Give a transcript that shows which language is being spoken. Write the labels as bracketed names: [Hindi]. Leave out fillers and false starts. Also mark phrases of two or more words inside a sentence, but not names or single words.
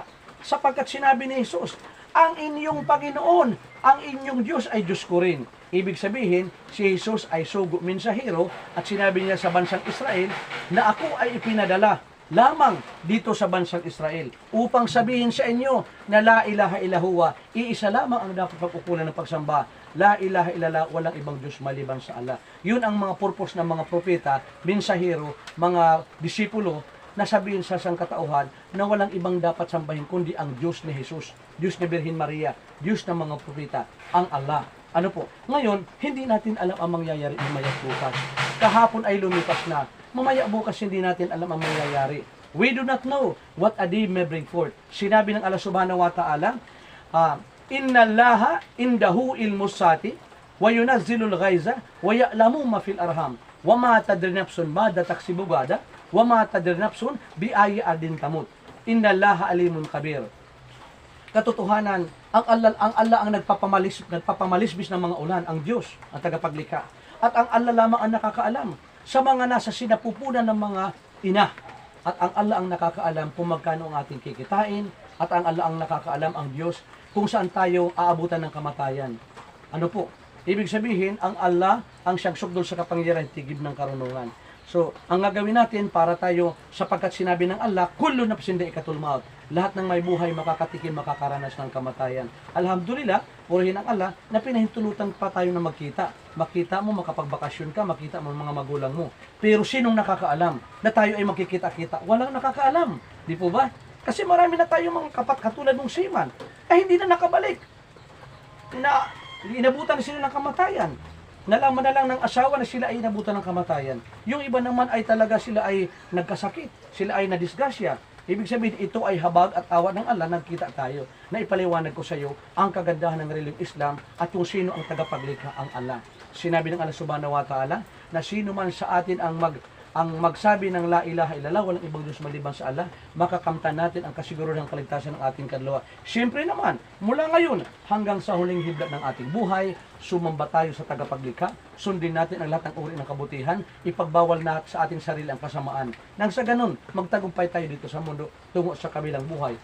[Filipino] Sapagkat sinabi ni Jesus, ang inyong Panginoon, ang inyong Diyos ay Diyos ko rin. Ibig sabihin, si Jesus ay sugo mensahero at sinabi niya sa bansang Israel na ako ay ipinadala lamang dito sa bansang Israel upang sabihin sa inyo na [Arabic] لا إله إلا هو, [Filipino] iisa lamang ang dapat pagkukulan ng pagsamba. [Arabic] لا إله إلا الله, [Filipino] walang ibang Diyos maliban sa Allah. Yun ang mga purpose ng mga propeta, mensahero, mga disipulo na sabihin sa sangkatauhan na walang ibang dapat sambahin kundi ang Diyos ni Jesus, Diyos ni Birhen Maria, Diyos ng mga propeta, ang Allah. Ano po? Ngayon, hindi natin alam ang mangyayari mamaya bukas. Kahapon ay lumipas na. Mamaya bukas hindi natin alam ang mangyayari. [English] We do not know what a day may bring forth. [Filipino] Sinabi ng Allah [Arabic] سبحانه وتعالى إن الله عنده علم الساعة وينزل الغيث ويعلم ما في الأرحام وما تدري نفس ماذا تكسب غدا وما تدري نفس بأي أرض تموت. إن الله عليم خبير. [Filipino] Katotohanan, ang Allah ang nagpapamalisbis ng mga ulan, ang Diyos, ang tagapaglikha. At ang Allah lamang ang nakakaalam sa mga nasa sinapupunan ng mga ina. At ang Allah ang nakakaalam kung magkano ang ating kikitain. At ang Allah ang nakakaalam, ang Diyos, kung saan tayo aabutan ng kamatayan. Ano po? Ibig sabihin, ang Allah ang siyang sukdol sa kapangyarihan, tigib ng karunungan. So, ang gagawin natin para tayo, sapagkat sinabi ng Allah, [Arabic] كل نفس ذائقة الموت. [Filipino] Lahat ng may buhay makakatikim, makakaranas ng kamatayan. Alhamdulillah, purihin ang Allah na pinahintulutan pa tayo na magkita. Makita mo, makapagbakasyon ka, makita mo mga magulang mo. Pero sinong nakakaalam na tayo ay magkikita-kita? Walang nakakaalam. Di po ba? Kasi marami na tayo mga katulad ng seaman, ay hindi na nakabalik. Na inabutan sila ng kamatayan. Nalaman na lang ng asawa na sila ay inabutan ng kamatayan. Yung iba naman ay talaga sila ay nagkasakit, sila ay nadisgrasya. Ibig sabihin, ito ay habag at awa ng Allah, nagkita tayo. Na ipaliwanag ko sa iyo ang kagandahan ng reliyong Islam at kung sino ang tagapaglikha, ang Allah. Sinabi ng Allah [Arabic] سبحانه وتعالى [Filipino] na sino man sa atin ang magsabi ng [Arabic] لا إله إلا الله, [Filipino] walang ibang Diyos maliban sa Allah, makakamtan natin ang kasiguruhan ng kaligtasan ng ating kaluluwa. Siyempre naman, mula ngayon hanggang sa huling hibla ng ating buhay, sumamba tayo sa tagapaglikha, sundin natin ang lahat ng uri ng kabutihan, ipagbawal na sa ating sarili ang kasamaan. Nang sa ganun, magtagumpay tayo dito sa mundo tungo sa kabilang buhay.